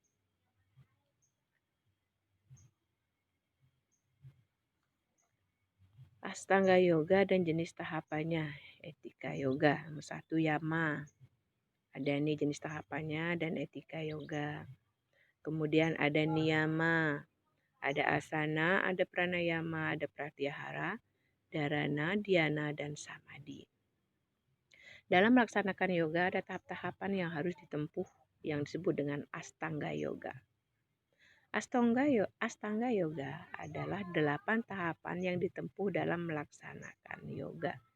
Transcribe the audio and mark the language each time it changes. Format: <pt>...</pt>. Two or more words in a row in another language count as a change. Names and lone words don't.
<id>Astanga Yoga dan jenis tahapannya. Etika Yoga. Nomor 1 Yama. Ada nih jenis tahapannya dan etika yoga. Kemudian ada niyama. Ada asana, ada pranayama, ada pratyahara, dharana, dhyana, dan samadhi. Dalam melaksanakan yoga ada tahap-tahapan yang harus ditempuh yang disebut dengan Astanga Yoga. Astanga Yoga adalah 8 tahapan yang ditempuh dalam melaksanakan yoga.</id>